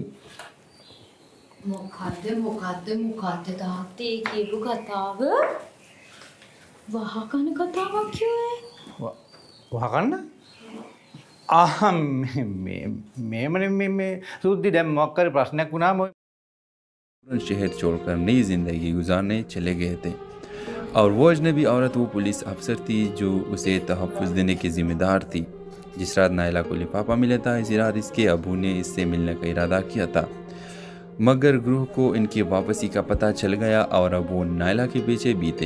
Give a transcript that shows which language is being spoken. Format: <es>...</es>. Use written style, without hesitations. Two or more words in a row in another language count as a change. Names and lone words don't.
<si>මොකද්ද තාත්තේ කියපු කතාව? වහකන කතාවක් කිව්වේ? වහ ගන්න? මේ සුද්ධි දැන් මොකක් හරි ප්‍රශ්නයක් වුණාම</si> <ur>شہر چھوڑ کر نئی زندگی گزارنے چلے گئے تھے اور وہ اجنبی عورت وہ پولیس افسر تھی جو اسے تحفظ دینے کی ذمہ دار تھی. جس رات نائلہ کو لفافہ ملا تھا اسی رات اس کے ابو نے اس سے ملنے کا ارادہ کیا تھا، مگر گروہ کو ان کی واپسی کا پتا چل گیا اور اب وہ نائلہ کے پیچھے بھی تھے.</ur>